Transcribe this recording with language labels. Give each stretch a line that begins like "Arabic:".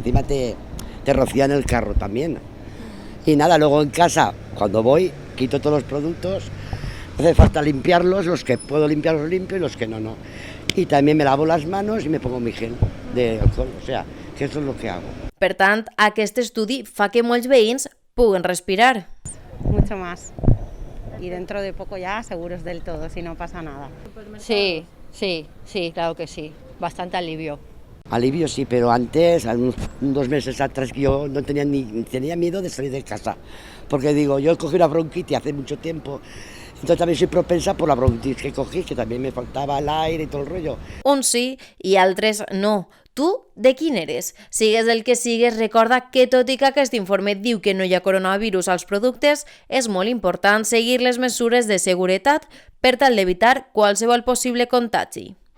Spanish: Encima te rocían el carro también. Y nada, luego en casa, cuando voy, quito todos los productos. No hace falta limpiarlos, los que puedo limpiar los limpio y los que no. Y también me lavo las manos y me pongo mi gel de alcohol. O sea, que eso es lo que hago.
Catalan: Per tant, aquest estudi fa que molts veïns puguen respirar.
Spanish: Mucho más. Y dentro de poco ya seguros del todo, si no pasa nada. Sí, claro que sí. Bastante alivio. Alivio sí, pero antes, unos 2 meses atrás, yo no tenía miedo de salir de casa. Porque digo, yo cogí una bronquitis hace mucho tiempo. Entonces también soy propensa por la bronquitis que cogí, que también me faltaba el aire y todo el rollo.
Catalan: Uns sí i altres no. Tu, de quin eres? Sigues del que sigues, recorda que tot i que aquest informe diu que no hi ha coronavirus als productes, és molt important seguir les mesures de seguretat per tal d'evitar qualsevol possible contagi.